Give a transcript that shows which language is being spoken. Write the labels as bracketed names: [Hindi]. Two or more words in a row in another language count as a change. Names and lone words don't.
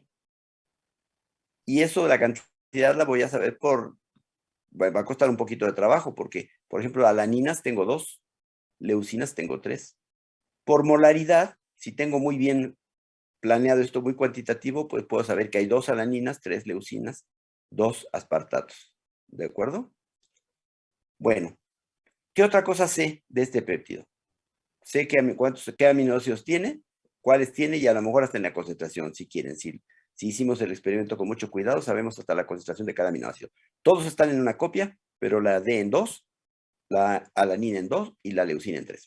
[Spanish] Y eso, la cantidad la voy a saber va a costar un poquito de trabajo, porque, por ejemplo, alaninas tengo 2, leucinas tengo 3. Por molaridad, si tengo muy bien planeado esto, muy cuantitativo, pues puedo saber que hay 2 alaninas, 3 leucinas, 2 aspartatos. ¿De acuerdo? Bueno, ¿qué otra cosa sé de este péptido? Sé qué aminoácidos tiene, cuáles tiene y a lo mejor hasta en la concentración, si quieren. Si hicimos el experimento con mucho cuidado, sabemos hasta la concentración de cada aminoácido. Todos están en una copia, pero la D en 2, la alanina en 2 y la leucina en 3.